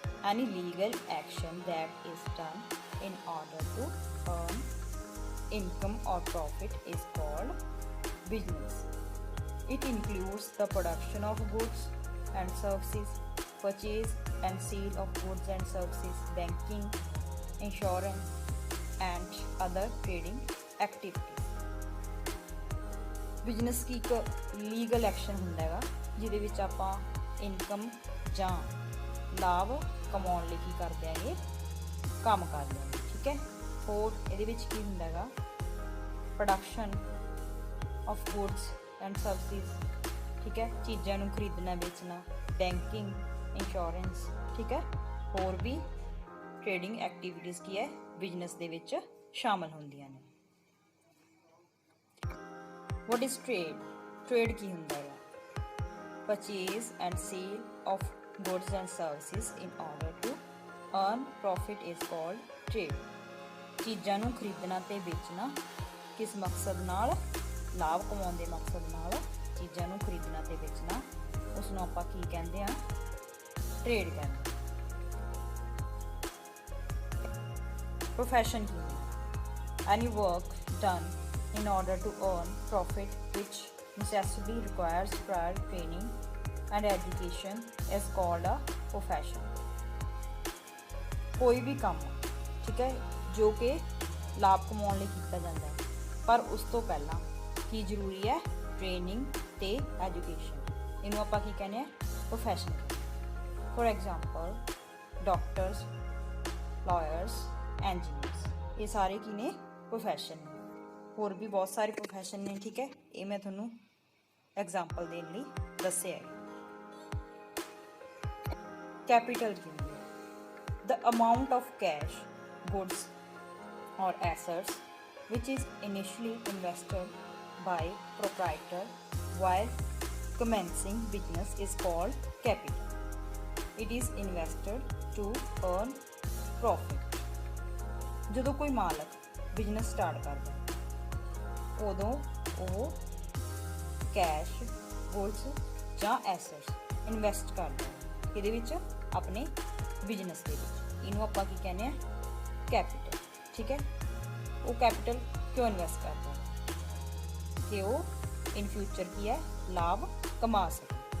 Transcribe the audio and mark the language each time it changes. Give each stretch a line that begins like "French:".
English: Any legal action that is done in order to earn income or profit is called business. It includes the production of goods and services, purchase and sale of goods and services, banking, insurance, and other trading activities.
Punjabi: Business ਕੀ ਇੱਕ legal action ਹੁੰਦਾ ਹੈਗਾ ਜਿਹਦੇ ਵਿੱਚ ਆਪਾਂ income ਜਾਂ ਲਾਭ ਕਮਾਉਣ ਲਈ ਕੀ ਕਰਦੇ ਹੈਗੇ, ਕੰਮ ਕਰਦੇ ਹੈਗੇ, ਠੀਕ ਹੈ। ਹੋਰ ਇਹਦੇ ਵਿੱਚ ਕੀ ਹੁੰਦਾ ਹੈਗਾ, production of goods and services, ਠੀਕ ਹੈ, ਚੀਜ਼ਾਂ ਨੂੰ ਖਰੀਦਣਾ ਵੇਚਣਾ, ਬੈਂਕਿੰਗ, ਇੰਸ਼ੋਰੈਂਸ, ਠੀਕ ਹੈ। ਹੋਰ ਵੀ ਟ੍ਰੇਡਿੰਗ ਐਕਟੀਵਿਟੀਜ਼ ਕੀ ਹੈ ਬਿਜ਼ਨਸ ਦੇ ਵਿੱਚ ਸ਼ਾਮਲ ਹੁੰਦੀਆਂ ਨੇ।
English: What is trade? Trade
Punjabi: ਕੀ ਹੁੰਦਾ ਹੈਗਾ,
English: Purchase and sale of goods and services in order to earn profit is called trade.
Punjabi: ਚੀਜ਼ਾਂ ਨੂੰ ਖਰੀਦਣਾ ਤੇ ਵੇਚਣਾ ਕਿਸ ਮਕਸਦ ਨਾਲ, ਲਾਭ ਕਮਾਉਣ ਦੇ ਮਕਸਦ ਨਾਲ ਚੀਜ਼ਾਂ ਨੂੰ ਖਰੀਦਣਾ ਤੇ ਵੇਚਣਾ, ਉਸ ਨੂੰ ਆਪਾਂ ਕੀ ਕਹਿੰਦੇ ਆ, ਟ੍ਰੇਡ ਕਹਿੰਦੇ ਆ। ਪ੍ਰੋਫੈਸ਼ਨ ਕੀ ਹੁੰਦਾ?
English: Any work done in order to earn profit which necessarily requires prior training and education is called a profession.
Punjabi: ਕੋਈ ਵੀ ਕੰਮ, ਠੀਕ ਹੈ, ਜੋ ਕਿ ਲਾਭ ਕਮਾਉਣ ਲਈ ਕੀਤਾ ਜਾਂਦਾ ਹੈ, ਪਰ ਉਸ ਤੋਂ ਪਹਿਲਾਂ ਕੀ ਜ਼ਰੂਰੀ ਹੈ, ਟ੍ਰੇਨਿੰਗ ਤੇ ਐਜੂਕੇਸ਼ਨ, ਇਹਨੂੰ ਆਪਾਂ ਕੀ ਕਹਿੰਦੇ ਆ, profession. For example doctors, lawyers, engineers, ਇਹ ਸਾਰੇ ਕੀ ਨੇ, ਪ੍ਰੋਫੈਸ਼ਨ ਨੇ। ਹੋਰ ਵੀ ਬਹੁਤ ਸਾਰੇ ਪ੍ਰੋਫੈਸ਼ਨ ਨੇ, ਠੀਕ ਹੈ, ਇਹ ਮੈਂ ਤੁਹਾਨੂੰ ਐਗਜ਼ਾਮਪਲ ਦੇਣ ਲਈ ਦੱਸਿਆ ਹੈ। Capital ਕੀ ਹੁੰਦੀ ਹੈ?
English: The amount of cash, goods or assets which is initially invested by proprietor while commencing business is called capital. It is invested to earn profit.
Punjabi: ਜਦੋਂ ਕੋਈ ਮਾਲਕ ਬਿਜ਼ਨਸ ਸਟਾਰਟ ਕਰਦਾ ਉਦੋਂ ਉਹ ਕੈਸ਼, ਗੁੱਡਸ ਜਾਂ ਐਸੈਟਸ ਇਨਵੈਸਟ ਕਰਦਾ ਹੈ ਇਹਦੇ ਵਿੱਚ, ਆਪਣੇ ਬਿਜ਼ਨਸ ਦੇ ਵਿੱਚ। ਇਹਨੂੰ ਆਪਾਂ ਕੀ ਕਹਿੰਦੇ ਆ, ਕੈਪੀਟਲ, ਠੀਕ ਹੈ। ਉਹ ਕੈਪੀਟਲ ਕਿਉਂ ਇਨਵੈਸਟ ਕਰਦਾ ਹੈ ਕਿ ਉਹ ਇਨ ਫਿਊਚਰ ਕੀ ਹੈ, ਲਾਭ ਕਮਾ ਸਕੇ।